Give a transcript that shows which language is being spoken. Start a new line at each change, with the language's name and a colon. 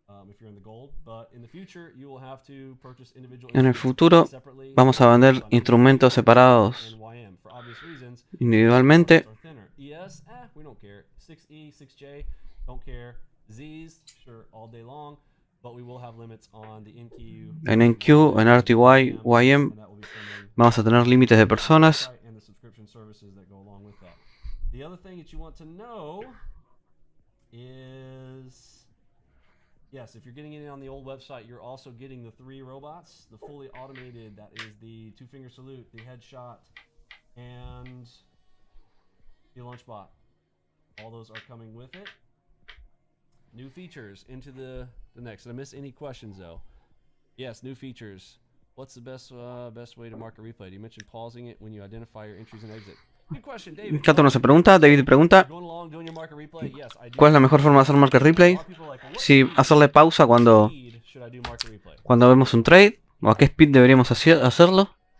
English: If you're in the gold, but in the future you will have to purchase individual.
Spanish: En el futuro vamos a vender instrumentos separados individualmente.
English: ES, we don't care. 6E, 6J, don't care. Z's, sure, all day long. But we will have limits on the NQ,
Spanish: en NQ, en RTY, YM, vamos a tener límites de personas.
English: And the subscription services that go along with that. The other thing that you want to know is, yes, if you're getting it on the old website, you're also getting the 3 robots, the fully automated, that is the 2-finger salute, the headshot, and the lunchbot. All those are coming with it. New features into the next. Did I miss any questions though? Yes, new features. What's the best way to market replay? You mentioned pausing it when you identify your entries and exit. Good question, David.
Spanish: Chato no se pregunta, David pregunta, ¿cuál es la mejor forma de hacer market replay? Si hacerle pausa cuando vemos un trade, o a qué speed deberíamos hacerlo.